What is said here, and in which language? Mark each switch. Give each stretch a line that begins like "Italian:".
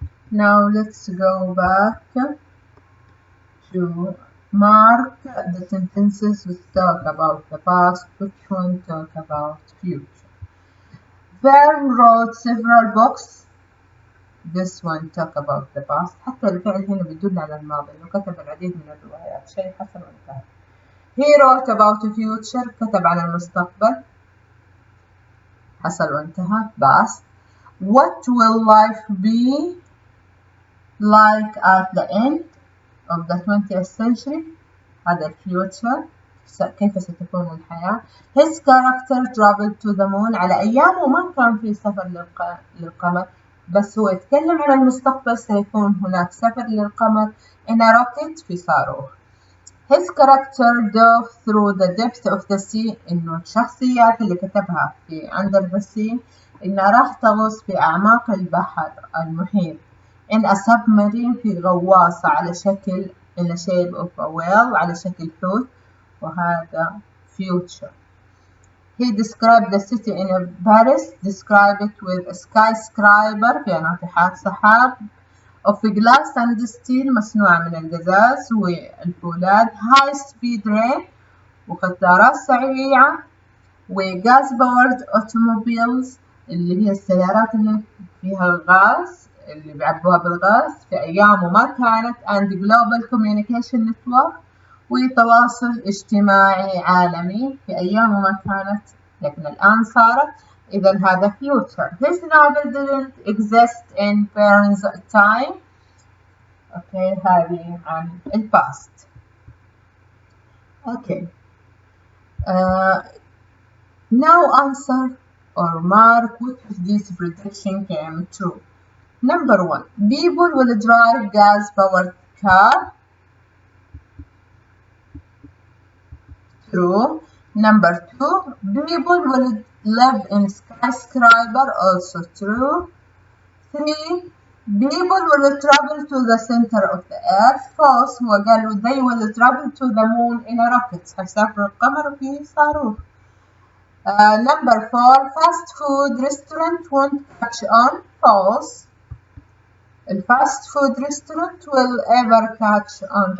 English: Now let's go back to mark the sentences which talk about the past, which one talk about future. Verne wrote several books. This one talk about the past.
Arabic: حتى الفعل هنا بيدل على الماضي إنه كتب العديد من الروايات. شيء حصل وانتهى.
English: He wrote about the future.
Arabic: كتب عن المستقبل. حصل وانتهى. past.
English: What will life be like at the end of the 20th century?
Arabic: هذا الفيوتشر. كيف ستكون الحياة.
English: His character traveled to the moon.
Arabic: على أيامه ما كان في سفر للقمر، بس هو يتكلم عن المستقبل سيكون هناك سفر للقمر
English: in a rocket
Arabic: في صاروخ.
English: His character dove through the depth of the sea.
Arabic: إنه الشخصيات اللي كتبها في
English: under the sea
Arabic: إنها راح تغوص في أعماق البحر المحيط
English: in a submarine
Arabic: في غواصة على شكل
English: in a shape of a whale
Arabic: على شكل حوت. وهذا future.
English: He described the city in Paris, described it with a skyscraper
Arabic: في ناطحات سحاب
English: of glass and steel
Arabic: مصنوعة من القزاز والفولاذ
English: high speed rail
Arabic: وقطارات سريعة و
English: gas powered automobiles
Arabic: اللي هي السيارات اللي فيها الغاز اللي بيعبوها بالغاز في أيامه ما كانت
English: and global communication network
Arabic: وتواصل اجتماعي عالمي في أيامه ما كانت لكن الآن صارت. إذا هذا future.
English: His novel didn't exist in Verne's time. Okay,
Arabic: هذه عن
English: past. Okay. Now answer or mark which of these prediction came true. Number 1. People will drive gas-powered car. True. Number 2. People will live in skyscraper. Also true. 3. People will travel to the center of the earth. False. هو قالوا they will travel to the moon in a rocket.
Arabic: هيسافروا القمر في صاروخ.
English: Number 4. Fast food restaurant won't catch on. False. The fast food restaurant will ever catch on.